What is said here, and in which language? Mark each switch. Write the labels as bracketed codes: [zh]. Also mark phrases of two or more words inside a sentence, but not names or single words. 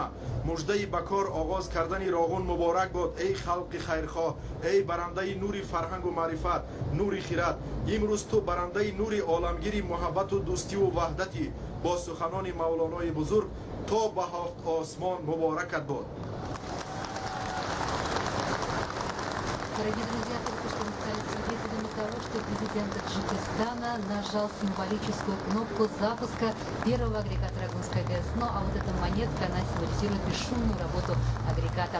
[tg] муждаи ба кор оғоз кардани Роғун муборак бод, эй халқи хайрхоҳ, эй барандаи нури фарҳангу маърифат, нури хират. имрӯз ту барандаи нури оламгири муҳаббату дӯстиву ваҳдатӣ. бо суханони мавлонои бузург то ба ҳафт осмон муборакат бод. [ru] Дорогие друзья, только что мы стали свидетелями того, что президент Таджикистана нажал символическую кнопку запуска первого агрегата Рогунской ГЭС. Ну а вот эта монетка, она символизирует бесшумную работу агрегата.